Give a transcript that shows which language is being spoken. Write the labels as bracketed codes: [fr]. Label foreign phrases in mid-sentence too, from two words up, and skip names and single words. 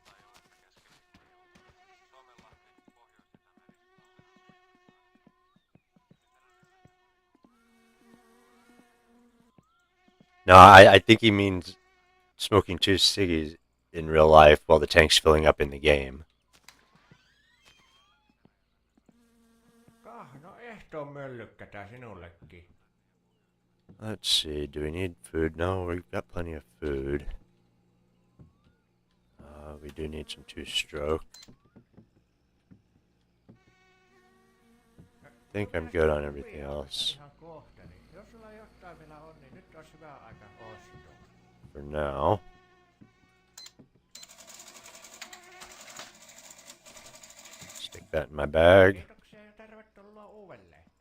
[en] No, I think he means smoking two ciggies in real life while the tank's filling up in the game. [fi] No ehtoon möllykkätä sinullekin. [en] Let's see. Do we need food? No, we've got plenty of food. We do need some two-stroke. I think I'm good on everything else [fi] Ihan kohta, niin jos sulla jotain vielä on, niin nyt olisi hyvä aika ostaa. [en] for now. Stick that in my bag. [fi] Kiitoksia ja tervetuloa uudelleen.